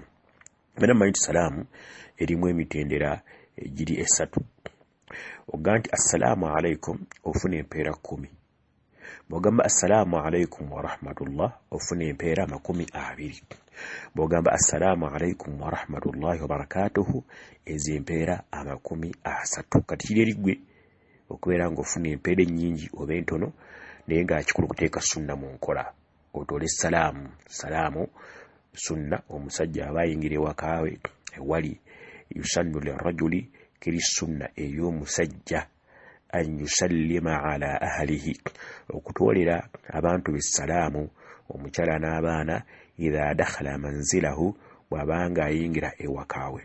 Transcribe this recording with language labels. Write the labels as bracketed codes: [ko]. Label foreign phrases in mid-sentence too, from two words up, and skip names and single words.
[lg] Era mmanyi nti salaamu erimu emitendera egiri esatu. Ogamba nti [ar] السلام عليكم [lg] ofuna empeera 10. Bw'ogamba [ar] السلام عليكم ورحمة الله [lg] ofuna empeera 20. Bw'ogamba [ar] السلام عليكم ورحمة الله وبركاته [lg] ezo empeera 30. Kati kiri eri ggwe okubeera ng'ofuna empeera ennyingi oba entono, naye nga kikulu kuteeka sunna mu nkola. Otole salaamu. Salaamu sunna omusajja aba ayingira ewakaawe ewali [ar] يسن للرجل, [lg] kiri sunna ey'omusajja [ar] أن يسلم على أهله [lg] okutoolera abantu be salaamu omukyala n'abaana [ar] إذا دخل منزله [lg] bw'aba nga ayingira ewakaawe.